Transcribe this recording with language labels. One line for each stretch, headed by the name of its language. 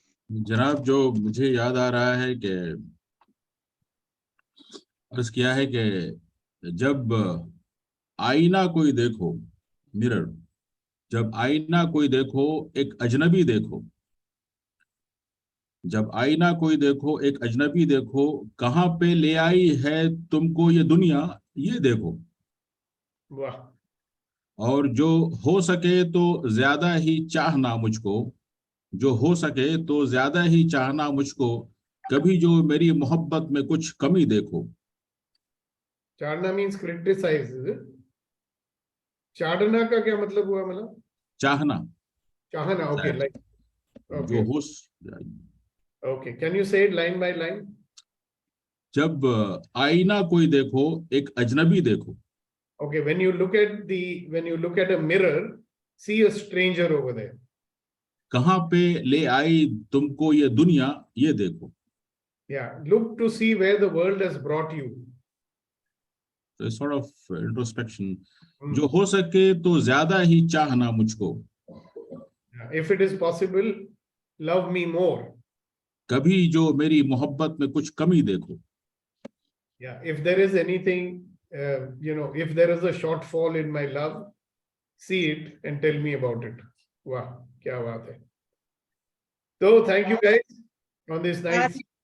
Hindi: जनाब, जो मुझे याद आ रहा है कि अर्ज किया है कि जब आईना कोई देखो, मिरर, जब आईना कोई देखो एक अजनबी देखो, जब आईना कोई देखो एक अजनबी देखो, कहाँ पे ले आई है तुमको ये दुनिया, ये देखो. वाह. और जो हो सके तो ज्यादा ही चाहना मुझको, जो हो सके तो ज्यादा ही चाहना मुझको, कभी जो मेरी मोहब्बत में कुछ कमी देखो.
English: चाड़ना means criticize, is it?
Hindi: Chadna का क्या मतलब हुआ? मतलब चाहना,
English: चाहना. Okay, like okay.
Hindi: जो हो.
English: Okay, can you say it line by line?
Hindi: जब आईना कोई देखो एक अजनबी देखो.
English: Okay, when you look at a mirror, see a stranger over there.
Hindi: कहाँ पे ले आई तुमको ये दुनिया, ये देखो.
English: Yeah, look to see where the world has brought you. So a sort of introspection.
Hindi: जो हो सके तो ज्यादा ही चाहना मुझको.
English: If it is possible, love me more.
Hindi: कभी जो मेरी मोहब्बत में कुछ कमी देखो.
English: Yeah, if there is anything, if there is a shortfall in my love, see it and tell me about it. Wow,
Hindi: kya baat hai.
English: So thank you guys on this nice.